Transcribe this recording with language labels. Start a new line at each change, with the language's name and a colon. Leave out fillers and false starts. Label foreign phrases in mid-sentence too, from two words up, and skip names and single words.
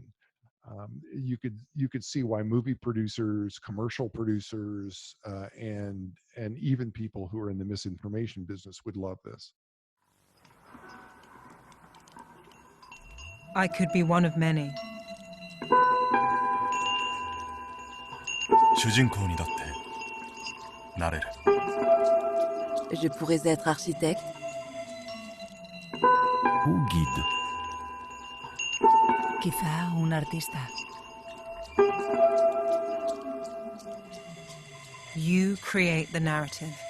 English: You could see why movie producers, commercial producers, and even people who are in the misinformation business would love this. I could be one of many.
Japanese: 주인공 にだってなれる
French: Je pourrais être architecte, ou guide.
Spanish: Quizá un artista.
English: You create the narrative.